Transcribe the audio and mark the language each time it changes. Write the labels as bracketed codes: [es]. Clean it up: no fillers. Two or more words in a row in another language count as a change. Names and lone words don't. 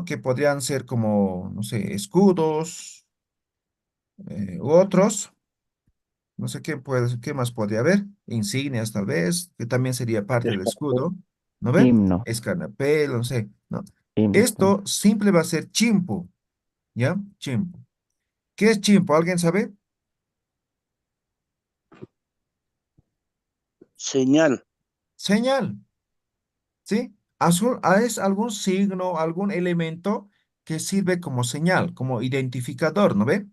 [es] Que podrían ser como, no sé, escudos u otros. No sé qué más podría haber. Insignias, tal vez, que también sería parte del escudo. ¿No ve? Himno, Escarapel, no sé, ¿no? himno también. Esto simple va a ser chimpo, ¿ya? Chimpo. ¿Qué es chimpo? ¿Alguien sabe? Señal. Señal, ¿sí? Es algún signo, algún elemento que sirve como señal, como identificador, ¿no ve?